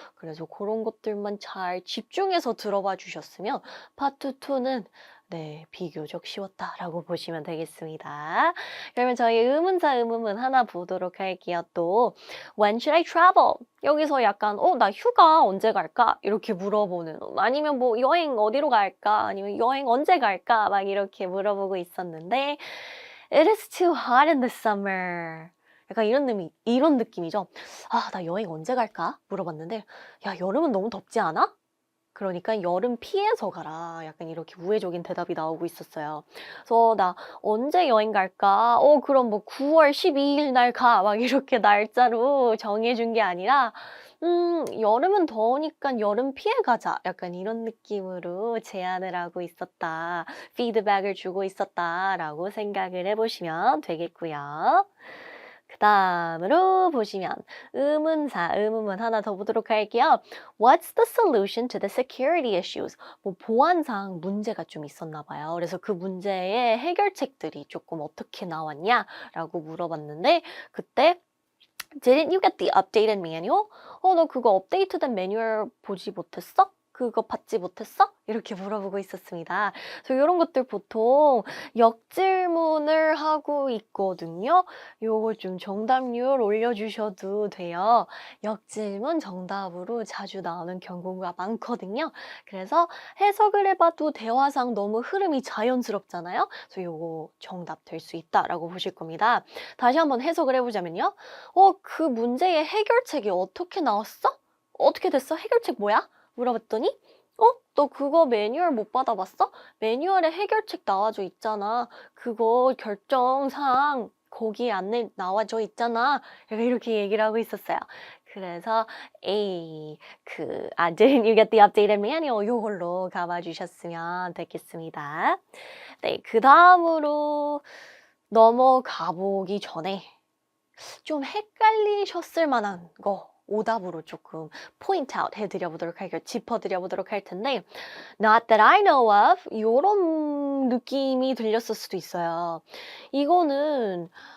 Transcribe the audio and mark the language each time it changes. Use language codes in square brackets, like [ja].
[ko] 그래서 그런 것들만 잘 집중해서 들어봐 주셨으면 파트 2는 네, 비교적 쉬웠다라고 보시면 되겠습니다. 그러면 저희 의문사 의문문 하나 보도록 할게요. [en] 또 When should I travel? [ko] 여기서 약간 나 휴가 언제 갈까? 이렇게 물어보는 아니면 뭐 여행 어디로 갈까? 아니면 여행 언제 갈까? 막 이렇게 물어보고 있었는데 [en] It is too hot in the summer. [ko] 약간 이런 느낌이죠. 나 여행 언제 갈까? 물어봤는데 야, 여름은 너무 덥지 않아? 그러니까 "여름 피해서 가라." 약간 이렇게 우회적인 대답이 나오고 있었어요. 그래서 "나 언제 여행 갈까?" 그럼 뭐 "9월 12일 날 가." 막 이렇게 날짜로 정해 준 게 아니라 "여름은 더우니까 여름 피해 가자." 약간 이런 느낌으로 제안을 하고 있었다. 피드백을 주고 있었다라고 생각을 해 보시면 되겠고요. 그다음으로 보시면 의문사, 의문문 하나 더 보도록 할게요. [en] What's the solution to the security issues? [ko] 뭐 보안상 문제가 좀 있었나 봐요. 그래서 그 문제의 해결책들이 조금 어떻게 나왔냐라고 물어봤는데 그때 [en] Didn't you get the updated manual? [ko] 너 그거 업데이트된 매뉴얼 보지 못했어? 그거 받지 못했어? 이렇게 물어보고 있었습니다. 그래서 이런 것들 보통 역질문을 하고 있거든요. 요거 좀 정답률 올려주셔도 돼요. 역질문 정답으로 자주 나오는 경우가 많거든요. 그래서 해석을 해봐도 대화상 너무 흐름이 자연스럽잖아요. 그래서 요거 정답 될 수 있다라고 보실 겁니다. 다시 한번 해석을 해보자면요. 그 문제의 해결책이 어떻게 나왔어? 어떻게 됐어? 해결책 뭐야? 물어봤더니 너 그거 매뉴얼 못 받아봤어? 매뉴얼에 해결책 나와져 있잖아. 그거 결정사항 거기 안에 나와져 있잖아. 약간 이렇게 얘기를 하고 있었어요. 그래서 [en] A didn't you get the updated manual? [ko] 요걸로 감아 주셨으면 되겠습니다. 네, 그다음으로 넘어가 보기 전에 좀 헷갈리셨을 만한 거 오답으로 조금 포인트 아웃 해드려 보도록 할게요. 짚어드려 보도록 할 텐데 [en] Not that I know of [ko] 요런 느낌이 들렸을 수도 있어요. 이거는